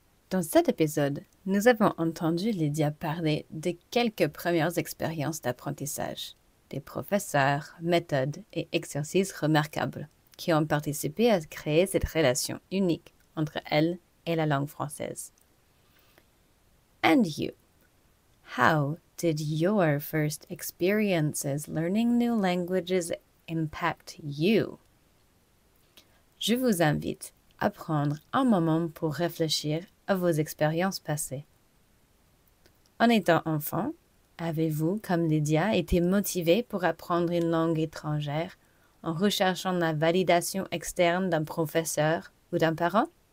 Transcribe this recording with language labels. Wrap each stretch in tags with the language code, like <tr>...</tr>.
<fr>Dans cet épisode, nous avons entendu Lydia parler de quelques premières expériences d'apprentissage, des professeurs, méthodes et exercices remarquables qui ont participé à créer cette relation unique entre elle et la langue française.</fr> <en>And you, how did your first experiences learning new languages impact you?</en> <fr>Je vous invite à prendre un moment pour réfléchir à vos expériences passées. En étant enfant, avez-vous, comme Lydia, été motivé pour apprendre une langue étrangère en recherchant la validation externe d'un professeur ou d'un parent?</fr>